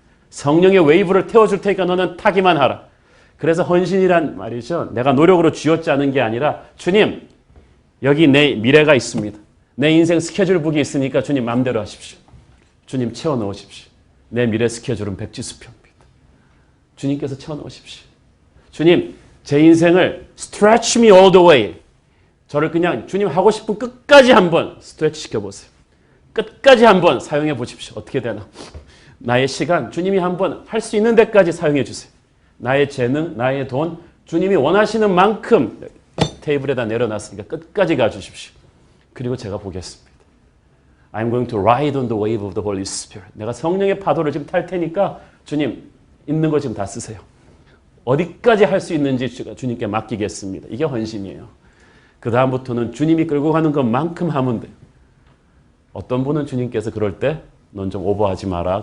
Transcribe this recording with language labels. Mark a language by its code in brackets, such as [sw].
[ko] 성령의 웨이브를 태워줄 테니까 너는 타기만 하라. 그래서 헌신이란 말이죠. 내가 노력으로 쥐었지 않은 게 아니라 주님, 여기 내 미래가 있습니다. 내 인생 스케줄북이 있으니까 주님 마음대로 하십시오. 주님 채워 넣으십시오. 내 미래 스케줄은 백지수표입니다. 주님께서 채워 넣으십시오. 주님, 제 인생을 [en] stretch me all the way. [ko] 저를 그냥 주님 하고 싶은 끝까지 한번 스트레치 시켜보세요. 끝까지 한번 사용해 보십시오. 어떻게 되나? 나의 시간, 주님이 한번 할 수 있는 데까지 사용해 주세요. 나의 재능, 나의 돈, 주님이 원하시는 만큼 테이블에다 내려놨으니까 끝까지 가주십시오. 그리고 제가 보겠습니다. [en] I'm going to ride on the wave of the Holy Spirit. [ko] 내가 성령의 파도를 지금 탈 테니까 주님 있는 거 지금 다 쓰세요. 어디까지 할 수 있는지 주님께 맡기겠습니다. 이게 헌신이에요. 그 다음부터는 주님이 끌고 가는 것만큼 하면 돼요. 어떤 분은 주님께서 그럴 때 넌 좀 오버하지 마라.